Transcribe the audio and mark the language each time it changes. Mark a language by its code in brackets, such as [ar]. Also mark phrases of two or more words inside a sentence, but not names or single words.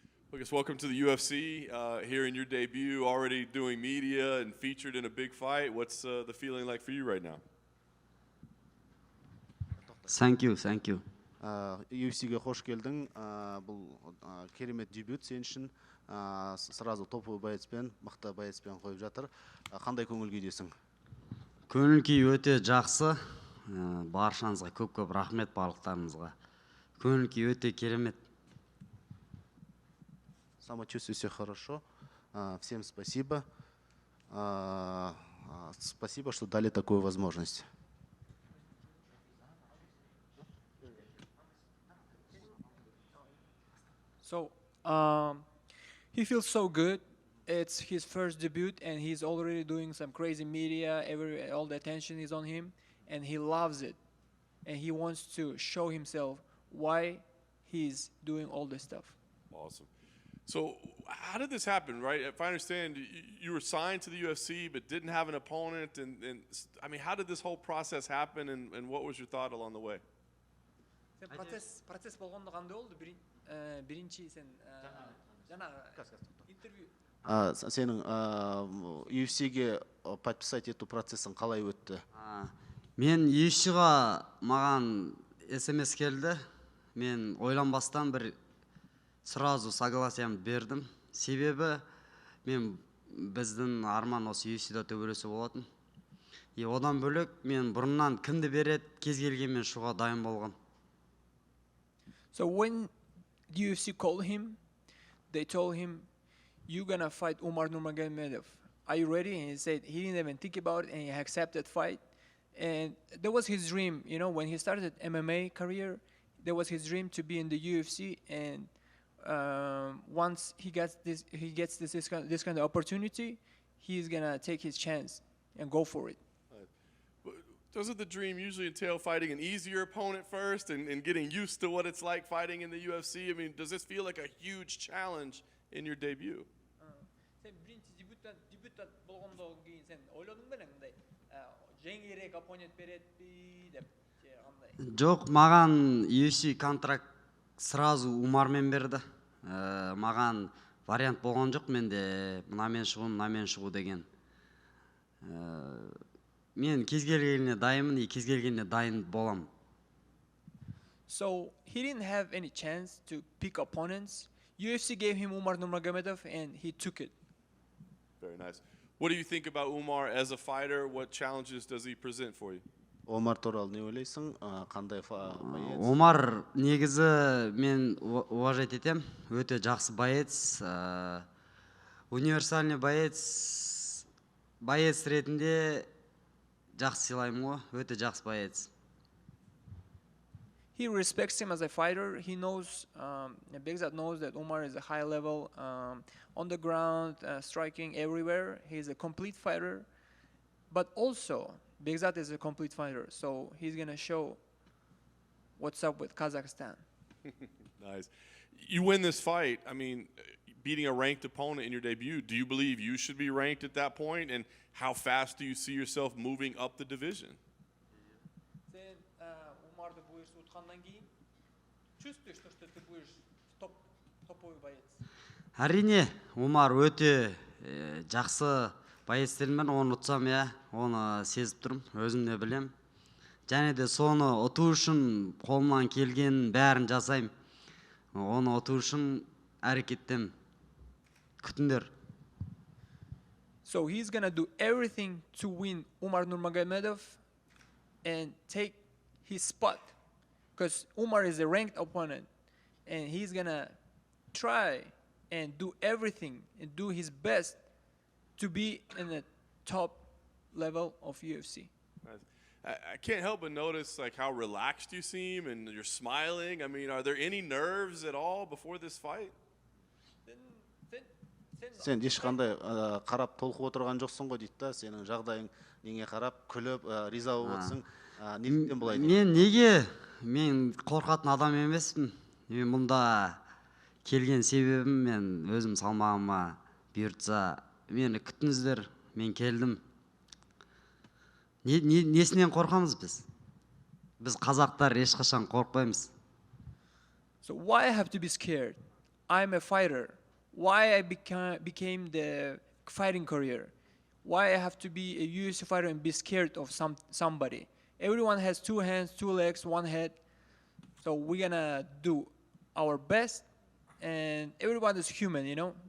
[en] I guess welcome to the UFC. Here in your debut, already doing media and featured in a big fight. What's the feeling like for you right now? Thank you. [kk] UFC-ге хош келдің. Бұл керемет дебют сен үшін. [ru] Сразу топовый [kk] боецпен, мықты боецпен қойып жатыр. Қандай көңіл күйдесің? Көңіл күй өте жақсы. Баршаңызға көп рахмет барлықтарыңызға. Көңіл күй өте керемет. [ru] Самочувствие все хорошо. Всем спасибо. Спасибо, что дали такую возможность. [en] So, he feels so good. It's his first debut, and he's already doing some crazy media. All the attention is on him, and he loves it. And he wants to show himself why he's doing all this stuff. Awesome. So, how did this happen, right? If I understand, you were signed to the UFC, but didn't have an opponent. And I mean, how did this whole process happen, and what was your thought along the way? [kk] Процесс болғанда қандай болды? Бірінші сен жаңағы интервью. Сенің UFC-ге подписать ету процессің қалай өтті? Мен UFC-ға маған SMS келді. Мен ойланбастан бір сразу согласиямды бердім. Себебі мен біздің арман осы UFC-да төбелесу болатын. Одан бөлек мен бұрыннан кімді береді, кез келгенмен шығуға дайын болғам. [en] So when the UFC called him, they told him, "You're gonna fight Umar Nurmagomedov. Are you ready?" And he said he didn't even think about it, and he accepted fight. And that was his dream, you know. When he started MMA career, that was his dream to be in the UFC. And once he gets this kind of opportunity, he's gonna take his chance and go for it. Doesn't the dream usually entail fighting an easier opponent first and getting used to what it's like fighting in the UFC? I mean, does this feel like a huge challenge in your debut? [uz] Sen birinchi debuttan bo'lgandan keyin sen o'ylading mı qanday jengirek opponent beredi deb qanday? [kk] Жоқ, маған UFC контракт сразу Умармен берді. Маған вариант болған жоқ менде мынамен шығу деген. Мен кез келгеніне дайынмын, кез келгеніне дайын болам. [en] So he didn't have any chance to pick opponents. UFC gave him Umar Nurmagomedov, and he took it. Very nice. What do you think about Umar as a fighter? What challenges does he present for you? [kk] Омар туралы не ойлайсың? Қандай боец? Омар негізі мен уважать етем, өте жақсы боец, [ru] универсальный боец [kk] ретінде жақсы сыйлаймын ғой, өте жақсы боец. [en] He respects him as a fighter. He knows, Bekzat knows that Umar is a high level on the ground, striking everywhere. He's a complete fighter, but also Bekzat is a complete fighter, so he's gonna show what's up with Kazakhstan. Nice. You win this fight. I mean, beating a ranked opponent in your debut. Do you believe you should be ranked at that point? And how fast do you see yourself moving up the division? [uz] Sen Umar'da bu yarışı utkandan кейін [ru] чувствуешь, что ты будешь топовый боец? [kk] Әрине, Умар өте жақсы боецтермен, оны ұтсам, оны сезіп тұрмын, өзім де білем. Және де соны ұту үшін қолымнан келген бәрін жасайым. Оны ұту үшін әрекеттен күтіңдер. [en] So he's gonna do everything to win Umar Nurmagomedov and take his spot, because Umar is a ranked opponent, and he's gonna try and do everything and do his best to be in the top level of UFC. I can't help but notice like how relaxed you seem and you're smiling. I mean, are there any nerves at all before this fight? [kk] Сен ешқандай қарап толқып отырған жоқсың ғой дейді да, сенің жағдайың неге қарап, күліп, риза болып отырсың. Неліктен бұлай дейді? Мен қорқатын адам емеспін. Мен мұнда келген себебім мен өзім салмағыма бұйыртса, мені күтіңіздер, мен келдім. Несінен қорқамыз біз? Біз қазақтар ешқашан қорқпаймыз. [en] So why I have to be scared? I'm a fighter. why I became the fighting career. Why I have to be a UFC fighter and be scared of somebody. Everyone has 2 hands, 2 legs, 1 head. So we're gonna do our best, and everyone is human, you know.